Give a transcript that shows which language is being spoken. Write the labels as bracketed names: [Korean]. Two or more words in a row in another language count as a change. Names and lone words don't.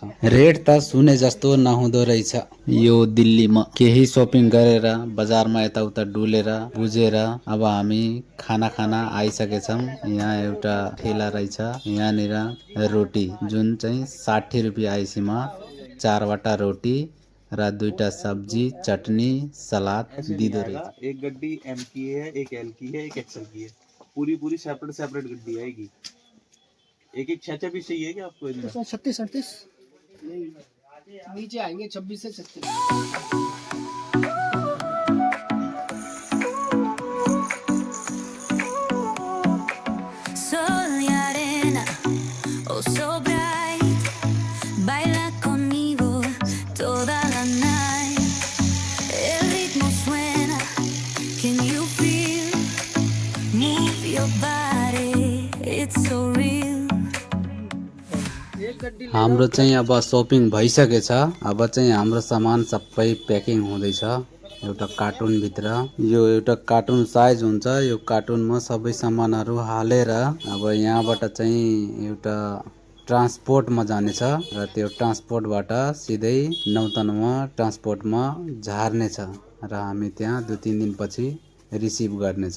[Nepali] रेट त सुने जस्तो नहुँदो रहेछ। यो दिल्लीमा केही सपिङ गरेर बजारमा यताउता डुलेर बुझेर अब हामी खाना खाना आइसकेछौँ। यहाँ एउटा ठेला रहेछ, यहाँनिर रोटी जुन चाहिँ 60 रुपियाँ आइसीमा 4वटा रोटी र 2टा सब्जी, चटनी, सलाद दिँदो रहेछ। [Hindi] एक गड्डी एम की है, एक एल की है, एक एक्सएल की है। पूरी सेपरेट गड्डी आएगी। एक 6 पीस चाहिए क्या आपको? 36-38 नीचे आएंगे, 26 से 36। [Spanish] Sol y arena, [English] oh so bright, [Spanish] baila conmigo toda la night. El ritmo suena, [English] can you feel? Move your body, it's so real. [Nepali] हाम्रो चाहिँ अब सपिङ भइसकेछ। अब चाहिँ हाम्रो सामान सबै प्याकिङ हुँदैछ एउटा कार्टुनभित्र। यो एउटा कार्टुन साइज हुन्छ। यो कार्टुनमा सबै सामानहरू हालेर अब यहाँबाट चाहिँ एउटा ट्रान्सपोर्टमा जानेछ र त्यो ट्रान्सपोर्टबाट सिधै नौतनमा ट्रान्सपोर्टमा झार्नेछ र हामी त्यहाँ 2-3 दिनपछि रिसिभ गर्नेछ।